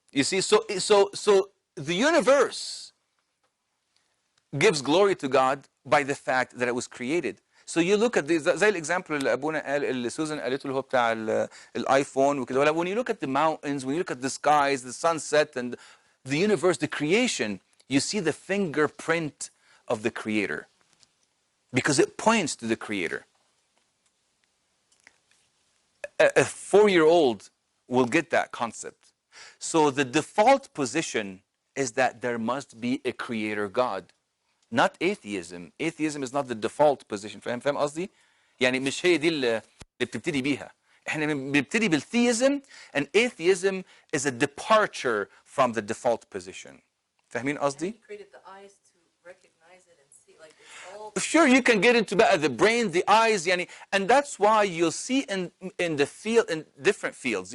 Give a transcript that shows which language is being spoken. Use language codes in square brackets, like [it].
[en] You see, so the universe gives glory to God by the fact that it was created. So you look at these, [ar] زي الexample اللي أبونا قال, اللي سوزان قالته اللي هو بتاع الايفون وكده. [en] When you look at the mountains, when you look at the skies, the sunset, and the universe, the creation, you see the fingerprint of the Creator, because it points to the Creator. A 4-year-old will get that concept. So the default position is that there must be a Creator God, not atheism. Atheism is not the default position. [ar] فاهم قصدي؟ يعني مش هي دي اللي بتبتدي بيها. احنا بنبتدي بالtheism, [en] and atheism is a departure from the default position. [ar] فاهمين قصدي؟ [en] He created the eyes to recognize it and see, like it's all. Sure, you can get into the brain, the eyes, yani, and that's why you'll see in the field, in different fields.